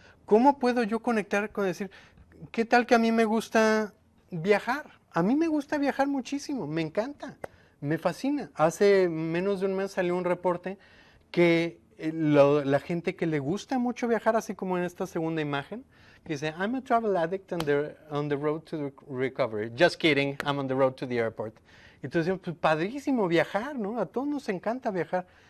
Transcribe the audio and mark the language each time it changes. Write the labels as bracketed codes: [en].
[es] ¿Cómo puedo yo conectar con decir, qué tal que a mí me gusta viajar? A mí me gusta viajar muchísimo, me encanta, me fascina. Hace menos de un mes salió un reporte que la gente que le gusta mucho viajar, así como en esta segunda imagen, que dice, [en] I'm a travel addict on the road to the recovery. Just kidding, I'm on the road to the airport. [es] Entonces, pues, padrísimo viajar, ¿no? A todos nos encanta viajar.